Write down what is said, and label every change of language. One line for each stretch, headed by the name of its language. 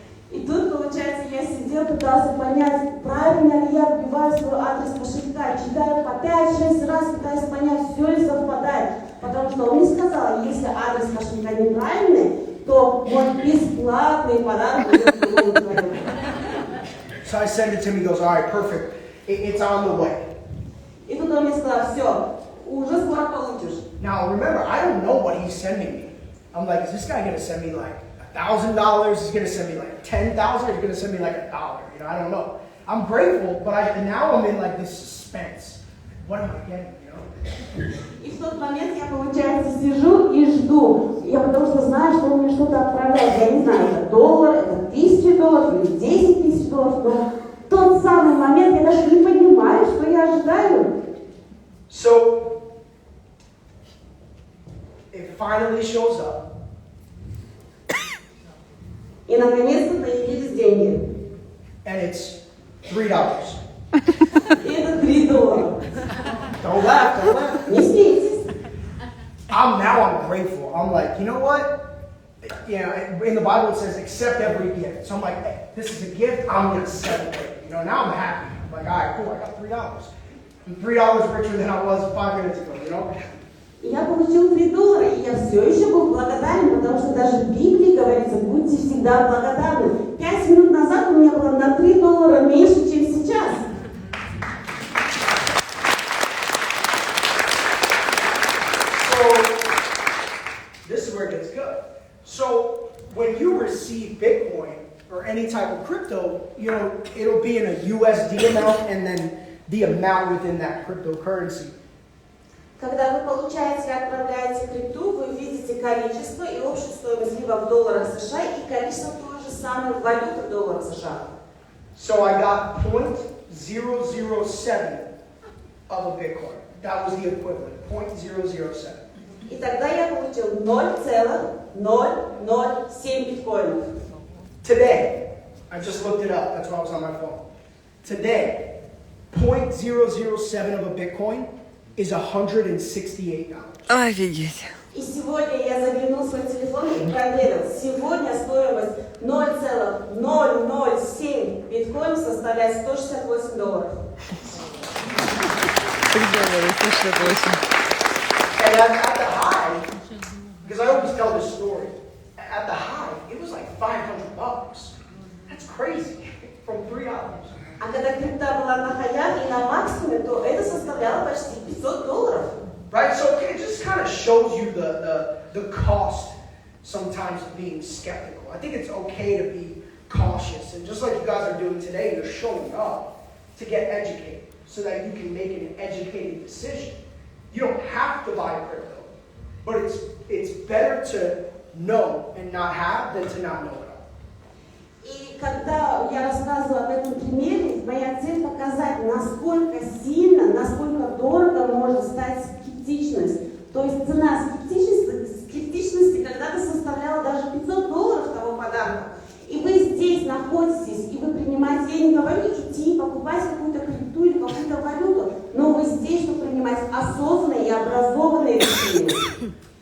Russian: И тут, получается, я сидел, пытался понять, правильно ли я вбиваю свой адрес кошелька, читаю по 5-6 раз, пытаюсь понять, все ли совпадает. Потому что он мне сказал, если адрес кошелька неправильный, то мой бесплатный подарок будет другому человеку.
English: So I send it to him, he goes, all right, perfect. It's on the way.
Russian: И тут он мне сказал, все, уже скоро получишь.
English: Now remember, I don't know what he's sending me. I'm like, is this guy going to send me like $1,000? He's going to send me like $10,000? He's going to send me like $1? I don't know. I'm grateful, but now I'm in like this suspense. What am I getting,
Russian: И в тот момент я, получается, сижу и жду. Я потому что знаю, что он мне что-то отправляет. Я не знаю, это $1, это $1000 или $10 000, но в тот самый момент я даже не понимаю, что я ожидаю.
English: So, it finally shows up.
Russian: И наконец-то появились деньги.
English: And it's $3.
Russian: И это $3.
English: Don't laugh.
Russian: Не смейтесь.
English: I'm grateful. I'm like, you know what? In the Bible it says accept every gift. So I'm like, hey, this is a gift, I'm going to celebrate. Now I'm happy. I'm like, all right, cool, I got $3. I'm $3 richer than I was 5 minutes ago,
Russian: Я получил $3, и я все еще был благодарен, потому что даже в Библии говорится, будьте всегда благодарны. 5 минут назад у меня было на $3 меньше, чем сейчас.
English: This is where it gets good. So when you receive Bitcoin or any type of crypto, it'll be in a USD amount and then the amount within that cryptocurrency.
Russian: Когда вы получаете и отправляете крипту, вы видите количество и общую стоимость либо в долларах США и количество той же самой валюты в долларах США.
English: So I got 0.007 of a Bitcoin. That was the equivalent, 0.007.
Russian: И тогда я получил 0,007 биткоинов.
English: Today, I just looked it up. That's why I was on my phone. Today, 0.007 of a Bitcoin is $168.
Russian: Офигеть. И сегодня я заглянул в свой телефон и проверил. Сегодня стоимость 0,007 биткоин составляет $168.
English: $168. And at the high, because I always tell this story, at the high, it was like $500. That's crazy, from $3.
Russian: А когда крипта была на хаях и на максимуме, то это составляло почти $500.
English: Right, so it just kind of shows you the cost sometimes of being skeptical. I think it's okay to be cautious, and just like you guys are doing today, you're showing up to get educated so that you can make an educated decision. You don't have to buy crypto, but it's better to know and not have than to not know it all.
Russian: И когда я рассказываю об этом примере, моя цель показать, насколько сильно, насколько дорого может стать скептичность. То есть цена скептичности когда-то составляла даже $500 того подарка. И вы здесь находитесь, и вы принимаете, я не говорю идти покупать какую-то крипту или какую-то валюту, но вы здесь, чтобы принимать осознанные и образованные решения.